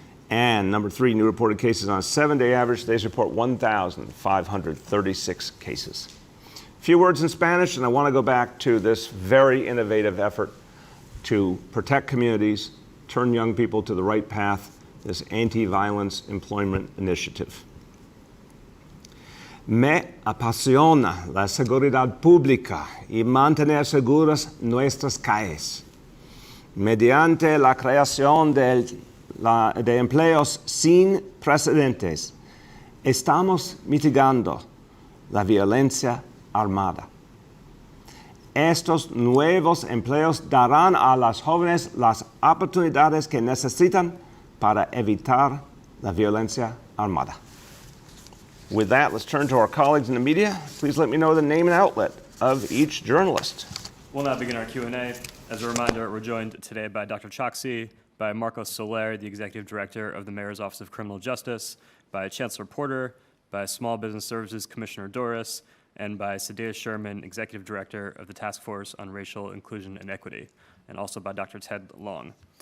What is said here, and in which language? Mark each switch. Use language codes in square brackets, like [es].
[en] And number three, new reported cases on a 7-day average. Today's report, 1,536 cases. A few words in Spanish, and I want to go back to this very innovative effort to protect communities, turn young people to the right path, this anti-violence employment initiative. [es] Me apasiona la seguridad pública y mantener seguras nuestras calles. Mediante la creación de empleos sin precedentes, estamos mitigando la violencia armada. Estos nuevos empleos darán a las jóvenes las oportunidades que necesitan para evitar la violencia armada. [en] With that, let's turn to our colleagues in the media. Please let me know the name and outlet of each journalist. We'll now begin our Q&A. As a reminder, we're joined today by Dr. Choksi, by Marcos Soler, the Executive Director of the Mayor's Office of Criminal Justice, by Chancellor Porter, by Small Business Services Commissioner Doris, and by Sadea Sherman, Executive Director of the Task Force on Racial Inclusion and Equity, and also by Dr. Ted Long.